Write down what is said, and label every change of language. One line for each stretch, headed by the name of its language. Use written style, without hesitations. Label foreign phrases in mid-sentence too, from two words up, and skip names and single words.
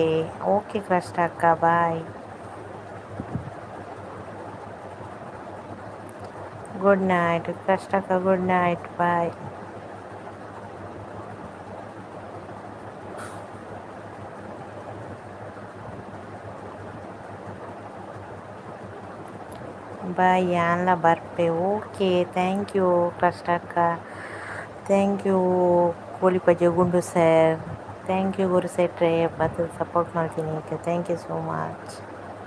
English: Ok Krishnakka bye. Good night Krishnakka. Good night bye. Bye
Tulu: ಯಾನ್ಲ ಬರ್ಪೆ.
English: Ok thank you Krishnakka. Thank you Golipaje Gundu sir. thank you
Kannada: ಗುರು ಸೆಟ್ರೆ. ಮತ್ತು ಸಪೋರ್ಟ್ ಮಾಡ್ತೀನಿ.
English: Thank you so much.